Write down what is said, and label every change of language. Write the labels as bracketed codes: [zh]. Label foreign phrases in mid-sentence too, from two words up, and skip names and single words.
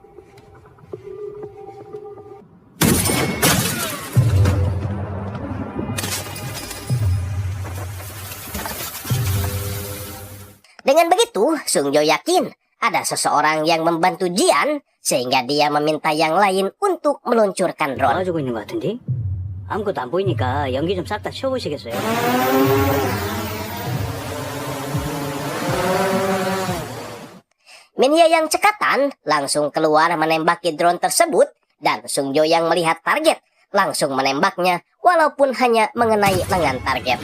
[id] Dengan begitu, Sung Jo yakin ada seseorang yang membantu Jian sehingga dia meminta yang lain untuk meluncurkan drone. [ko] 도와주고 있는 것 같은데? 아무것도 안 보이니까 연기 좀 싹 다 치워보시겠어요? [id] Min Hye yang cekatan langsung keluar menembaki drone tersebut dan Sung Jo yang melihat target langsung menembaknya walaupun hanya mengenai lengan target.